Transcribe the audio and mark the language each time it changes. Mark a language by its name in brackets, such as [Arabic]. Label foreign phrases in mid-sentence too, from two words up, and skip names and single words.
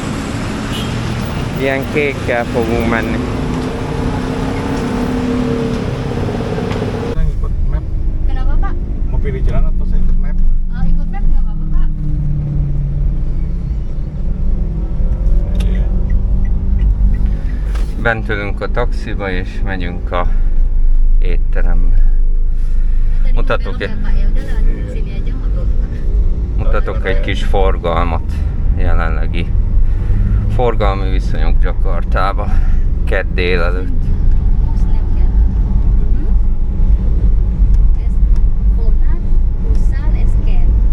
[Hungarian] Ilyen kékkel fogunk menni. [Indonesian] Ikut map, Kenapa Pak? mau pilih jalan atau saya ikut map? Ikut map nggak apa-apa Pak. [Hungarian] Bent ülünk a taxiba és megyünk a étterembe. [Indonesian] Tadi [Hungarian] Mutatok [Indonesian] belok ya. Pak, ya udah lewat sini aja motor. [Hungarian] Mutatok egy kis forgalmat, jelenlegi forgalmi viszonyok Jakartába, kedd délelőtt. Snapchat. Es Fortnite, Busan, Scan.